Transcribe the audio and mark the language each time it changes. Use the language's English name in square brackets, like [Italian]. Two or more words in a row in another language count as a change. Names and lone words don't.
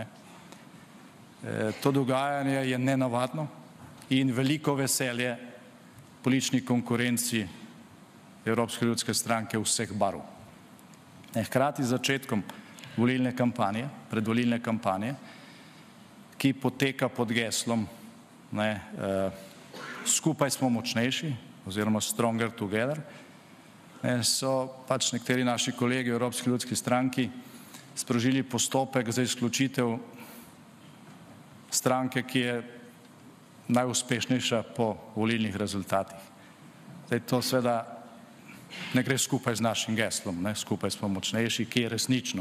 [Slovenian] To dogajanje je nenavadno in veliko veselje politični konkurenci Evropske ljudske stranke vseh barv. Hkrati z začetkom volilne kampanje, predvolilne kampanje, ki poteka pod geslom skupaj smo močnejši oziroma [English] stronger together, [Slovenian] so pač nekateri naši kolegi v Evropski ljudski stranki sprožili postopek za izključitev stranke, ki je najuspešnejša po volilnih rezultatih. Zdaj to seveda ne gre skupaj z našim geslom, skupaj smo močnejši, ki je resnično.